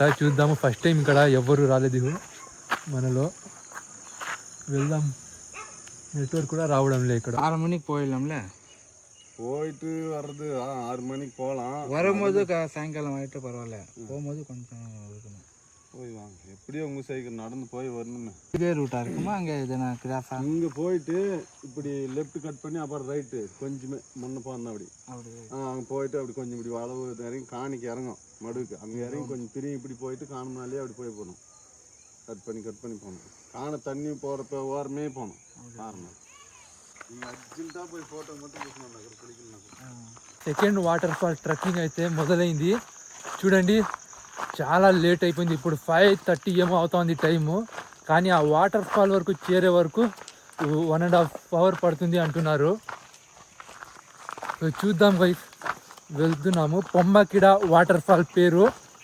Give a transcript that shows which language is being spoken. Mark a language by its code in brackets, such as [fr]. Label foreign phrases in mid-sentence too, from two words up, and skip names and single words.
[te] చూద్దాము, ఫస్ట్ టైం ఇక్కడ ఎవ్వరు రాలేదు మనలో. వెళ్దాం. నెట్వర్క్ కూడా రావడం లే ఇక్కడ. [ta] 6 மணிக்கு போயிடலாம்ல? போயிட்டு வர்றது 6 மணிக்கு போகலாம். வரும்போது சாயங்காலம் ஆகிட்டு பரவாயில்ல, போகும்போது கொஞ்சம் இருக்கணும். போய் வாங்க, எப்படியோ உங்கள் சைக்கிள் நடந்து போய் வரணுமே. இதே ரூட்டாக இருக்குமா? அங்கே எதுனா கிராஃபா? இங்கே போயிட்டு இப்படி [en] left cut [ta] பண்ணி அப்புறம் ரைட்டு கொஞ்சமே முன்ன போனா அப்படி அங்கே போயிட்டு அப்படி கொஞ்சம் இப்படி வளவு இறங்கி காணிக்கு இறங்கும் மடுவுக்கு. அங்கே இறங்கி கொஞ்சம் திரும்பி இப்படி போயிட்டு காணுனாலே அப்படி போய் போகணும். கட் பண்ணி போகணும். காண தண்ணி போகிறப்ப ஓரமே போகணும். காரணம் நீங்கள் அர்ஜென்ட்டாக போய் ஃபோட்டோ மட்டும் [te] తీసుకున్నాను కులికిల్. [en] second water fall trekking [te] అయితే మొదలైంది. చూడండి చాలా లేట్ అయిపోయింది. ఇప్పుడు 5:30 ఏమో అవుతుంది టైము. కానీ ఆ [en] water fall [te] వరకు చేరే వరకు 1.5 hour పడుతుంది అంటున్నారు. చూద్దాం గైస్, వెళ్తున్నాము. పొమ్మకిడ [en] water fall [te] పేరు.